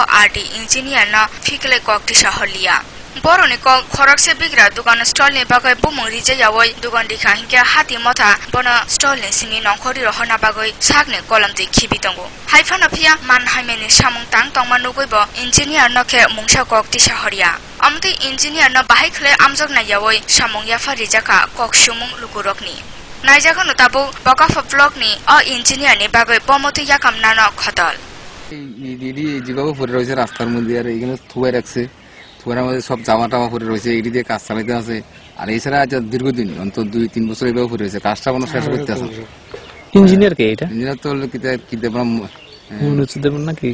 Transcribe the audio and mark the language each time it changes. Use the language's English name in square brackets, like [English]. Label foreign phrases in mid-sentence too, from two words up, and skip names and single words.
[Kok Borok] RD Engineer na Fikle Koktisha Holia Boroni Kok Khorakse Bigra Dugan Stall ni Bagoi Bumung Rije Yawoi Dugan Dika Hinka Hati Mota Bono Stall ni Sini Nongkori Rohona Bagoi Sagne Kolamti Kibitongo Haifana Pia Man Haimeni Samung Tang Tongmanuguibo Engineer Noke Mungsha Koktisha Horia Amti engineer no bahikle amjok na yawoi samung yafa rijaka koksumung lukurokni naijaka no tabu bokafa blog ni o engineer ni bagoi pomoti yakam nano khotol [Bangla] দিদি যেভাবে পড়ে রয়েছে রাস্তার মধ্যে আর এখানে থুয়ে রাখছে থুয়ার মধ্যে সব জামা টামা পড়ে রয়েছে এটি দিয়ে কাজ চালাতে আছে আর এছাড়া আজ দীর্ঘদিন অন্তত 2-3 বছর এভাবে পড়ে রয়েছে কাজটা কোনো শেষ করতে আছে ইঞ্জিনিয়ার কে এটা ইঞ্জিনিয়ার তো কি দেবরাম মনোজ দেবরাম নাকি